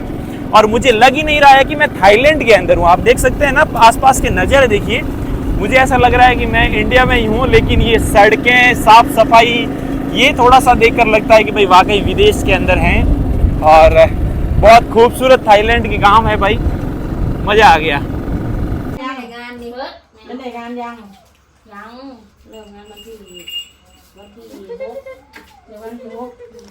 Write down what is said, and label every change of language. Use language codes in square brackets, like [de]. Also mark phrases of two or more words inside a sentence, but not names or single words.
[hi] और मुझे लग ही नहीं रहा है कि मैं थाईलैंड के अंदर हूँ। आप देख सकते हैं ना आसपास के नज़ारे देखिए, मुझे ऐसा लग रहा है कि मैं इंडिया में ही हूँ, लेकिन ये सड़कें, साफ सफाई, ये थोड़ा सा देखकर लगता है कि भाई वाकई विदेश के अंदर हैं। और बहुत खूबसूरत थाईलैंड के गांव है भाई, मज़ा आ गया। [th] แล้วในงานยัง ยังเริ่มงานวันที่ 6 เดี๋ยววันที่ 6